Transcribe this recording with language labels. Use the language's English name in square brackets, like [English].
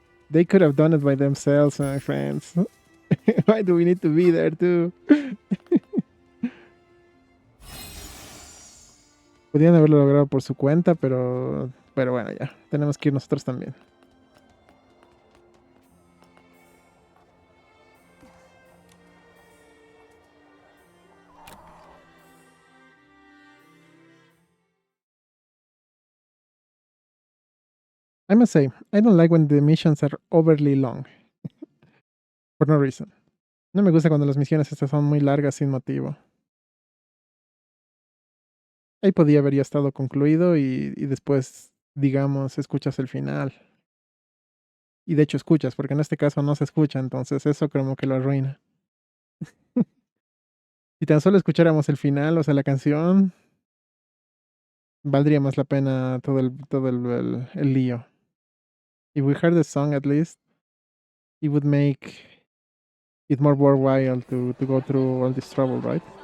[English] They could have done it by themselves, my friends. Why do we need to be there too? [Spanish] Podrían haberlo logrado por su cuenta, pero bueno, ya. Tenemos que ir nosotros también. [English] I must say, I don't like when the missions are overly long. For no reason. [Spanish] No me gusta cuando las misiones estas son muy largas sin motivo. Ahí podía haber ya estado concluido y después, digamos, escuchas el final. Y de hecho escuchas, porque en este caso no se escucha, entonces eso como que lo arruina. Si tan solo escucháramos el final, o sea, la canción, valdría más la pena todo el lío. [English] If we heard the song at least, it would make it's more worthwhile to go through all this trouble, right?